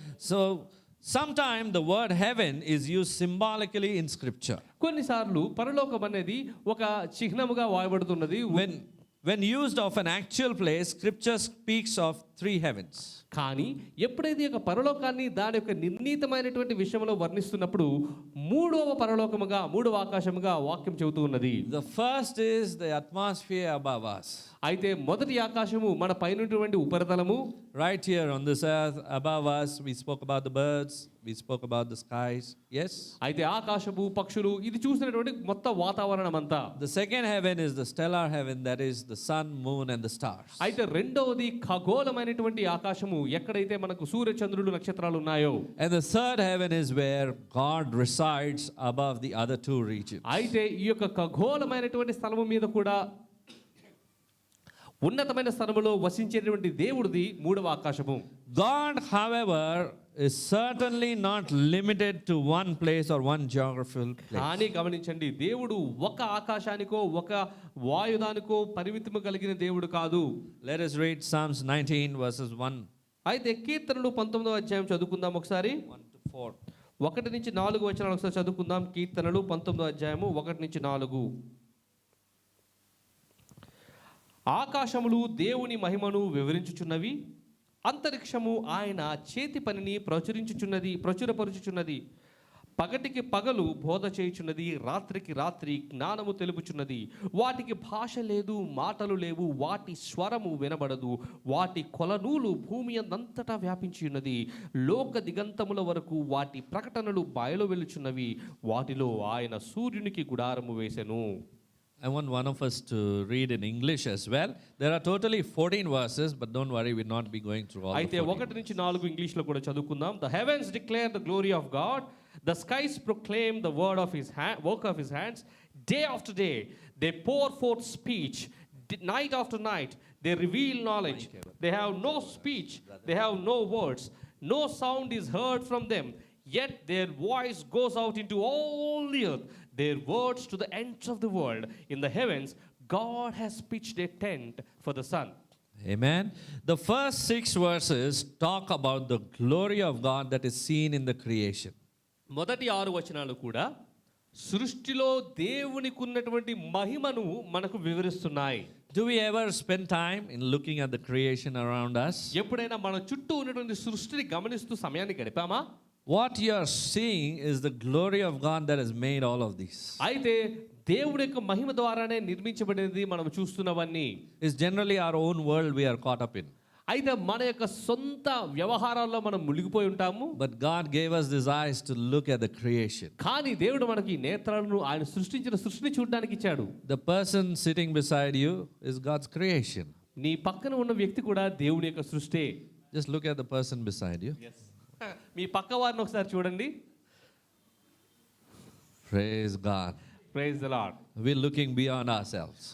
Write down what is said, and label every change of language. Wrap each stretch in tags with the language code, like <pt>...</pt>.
<en>So sometimes the word heaven is used symbolically in scripture.</en> <te>కొన్నిసార్లు పరలోకం అనేది ఒక చిహ్నముగా వాయబడుతున్నది.</te> <en>When used of an actual place, scripture speaks of three heavens.</en> <te>కానీ ఎప్పుడైతే ఒక పరలోకాన్ని దాని యొక్క నిర్ణీతమైనటువంటి విషయంలో వర్ణిస్తున్నప్పుడు మూడవ పరలోకముగా, మూడవ ఆకాశముగా వాక్యం చెబుతూ ఉన్నది.</te> <en>The first is the atmosphere above us.</en> <te>అయితే మొదటి ఆకాశము మన పైనటువంటి ఉపరితలము.</te> <en>Right here on this earth above us, we spoke about the birds, we spoke about the skies. Yes.</en> <te>అయితే ఆకాశము, పక్షులు, ఇది చూసినటువంటి మొత్తం వాతావరణం అంతా.</te> <en>The second heaven is the stellar heaven, that is the sun, moon and the stars.</en> <te>అయితే రెండవది ఖగోళమైనటువంటి ఆకాశము, ఎక్కడైతే మనకు సూర్య చంద్రులు నక్షత్రాలు ఉన్నాయో.</te> <en>And the third heaven is where God resides above the other two regions.</en> <te>అయితే ఈ యొక్క ఖగోళమైనటువంటి స్థలము మీద కూడా ఉన్నతమైన స్థలములో వసించేటువంటి దేవుడిది మూడవ ఆకాశము.</te> <en>God, however, is certainly not limited to one place or one geographical place.</en> <te>కానీ గమనించండి, దేవుడు ఒక ఆకాశానికో ఒక వాయుదానికో పరిమితము కలిగిన దేవుడు కాదు.</te> <en>Let us read Psalms 19 verses 1.</en> <te>అయితే కీర్తనలు 19వ అధ్యాయం చదువుకుందాం ఒకసారి.</te> <en>1 to 4.</en> <te>1 నుంచి 4 వచనాలు ఒకసారి చదువుకుందాం. కీర్తనలు 19వ అధ్యాయము 1 నుంచి 4. ఆకాశములు దేవుని మహిమను వివరించుచున్నవి, అంతరిక్షము ఆయన చేతి పనిని ప్రచురపరుచుచున్నది. పగటికి పగలు బోధ చేయుచున్నది, రాత్రికి రాత్రి జ్ఞానము తెలుపుచున్నది. వాటికి భాష లేదు, మాటలు లేవు, వాటి స్వరము వినబడదు. వాటి కొలనూలు భూమి అంతటా వ్యాపించి ఉన్నది. లోక దిగంతముల వరకు వాటి ప్రకటనలు బయలు వెలుచున్నవి. వాటిలో ఆయన సూర్యునికి గుడారము వేసెను.</te> <en>I want one of us to read in English as well. There are totally 14 verses, but don't worry, we'll not be going through all.</en> <te>అయితే 1 నుంచి 4 ఇంగ్లీష్ లో కూడా చదువుకుందాం.</te> <en>The heavens declare the glory of God. The skies proclaim the word of his work of his hands. Day after day they pour forth speech. Night after night they reveal knowledge. They have no speech, they have no words. No sound is heard from them. Yet their voice goes out into all the earth, their words to the ends of the world. In the heavens, God has pitched a tent for the sun. Amen. The first 6 verses talk about the glory of God that is seen in the creation.</en> <te>మొదటి 6 వచనాలు కూడా సృష్టిలో దేవునికి ఉన్నటువంటి మహిమను మనకు వివరిస్తున్నాయి.</te> <en>Do we ever spend time in looking at the creation around us?</en> <te>ఎప్పుడైనా మన చుట్టూ ఉన్నటువంటి సృష్టిని గమనిస్తూ సమయాన్ని గడిపామా?</te> <en>What you are seeing is the glory of God that has made all of these.</en> <te>అయితే దేవుడి యొక్క మహిమ ద్వారానే నిర్మించబడినది మనం చూస్తున్నవన్నీ.</te> <en>It's generally our own world we are caught up in.</en> <te>అయితే మన యొక్క సొంత వ్యవహారాల్లో మనం మునిగిపోయి ఉంటాము.</te> <en>But God gave us these eyes to look at the creation.</en> <te>కానీ దేవుడు మనకి ఈ నేత్రాలను ఆయన సృష్టించిన సృష్టిని చూడడానికి ఇచ్చాడు.</te> <en>The person sitting beside you is God's creation.</en> <te>నీ పక్కన ఉన్న వ్యక్తి కూడా దేవుడి యొక్క సృష్టే.</te> <en>Just look at the person beside you.</en> <te>మీ పక్క వారిని ఒకసారి చూడండి.</te> <en>Praise God. Praise the Lord. We're looking beyond ourselves.</en>